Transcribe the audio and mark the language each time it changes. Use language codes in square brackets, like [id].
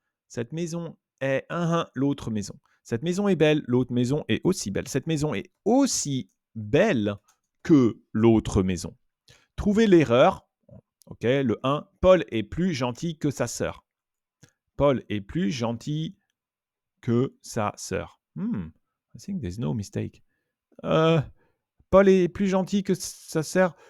[fr] Cette maison est l'autre maison. Cette maison est belle, l'autre maison est aussi belle. Cette maison est aussi belle que l'autre maison. Trouvez l'erreur. Ok, le 1. Paul est plus gentil que sa sœur. Paul est plus gentil que sa sœur. [en] I think there's no mistake. [fr] Paul est plus gentil que sa sœur.